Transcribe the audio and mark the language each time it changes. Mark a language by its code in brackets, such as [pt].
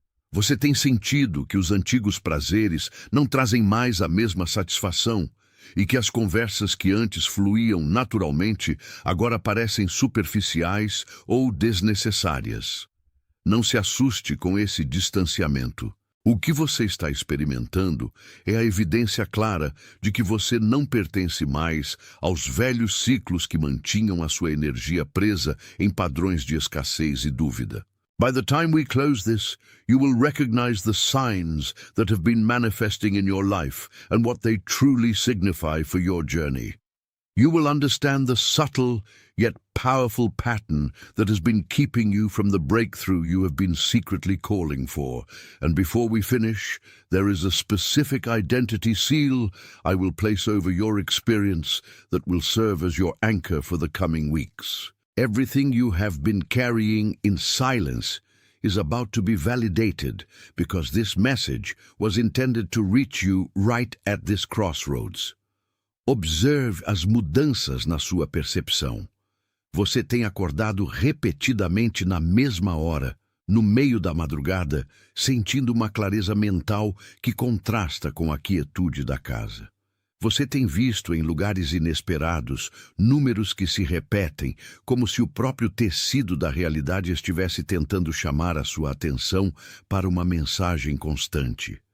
[pt] Você tem sentido que os antigos prazeres não trazem mais a mesma satisfação e que as conversas que antes fluíam naturalmente agora parecem superficiais ou desnecessárias. Não se assuste com esse distanciamento. O que você está experimentando é a evidência clara de que você não pertence mais aos velhos ciclos que mantinham a sua energia presa em padrões de escassez e dúvida. [en] By the time we close this, you will recognize the signs that have been manifesting in your life and what they truly signify for your journey. You will understand the subtle yet powerful pattern that has been keeping you from the breakthrough you have been secretly calling for. And before we finish, there is a specific identity seal I will place over your experience that will serve as your anchor for the coming weeks. Everything you have been carrying in silence is about to be validated because this message was intended to reach you right at this crossroads. [pt] Observe as mudanças na sua percepção. Você tem acordado repetidamente na mesma hora, no meio da madrugada, sentindo uma clareza mental que contrasta com a quietude da casa. Você tem visto em lugares inesperados números que se repetem, como se o próprio tecido da realidade estivesse tentando chamar a sua atenção para uma mensagem constante.